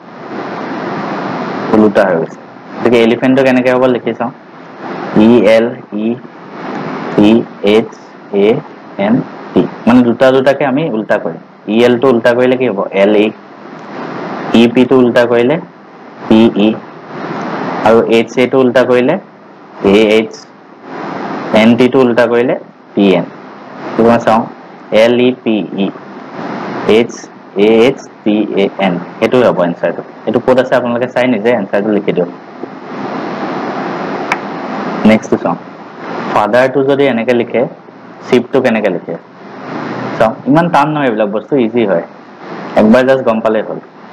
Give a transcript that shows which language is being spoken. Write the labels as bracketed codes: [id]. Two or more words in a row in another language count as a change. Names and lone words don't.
[as] গতিকে এলিফেন্ট তো কেনেকৈ হ'ব লিখি চাওঁ E L E P H A N T মানে দুটাকে আমি উল্টা কৰিম E L টো উল্টা কৰিলে কি হ'ব L E E P টো উল্টা কৰিলে P E আৰু H A টো উল্টা কৰিলে A H N T টো উল্টা কৰিলে P N তোমরা চাও L E P E H A H P A N এটো হ'ব এনসারটো এটো কোড আছে আপোনালোকে চাই নিজে এনসারটো লিখি দিও নেক্সট চাও ফাদার টো যদি এনেকৈ লিখে শিপ টো কেনেকৈ লিখে চাও ইমান টান নহয় এইবিলাক বস্তু ইজি হয় একবাৰ জাস্ট গম পালে হ'ল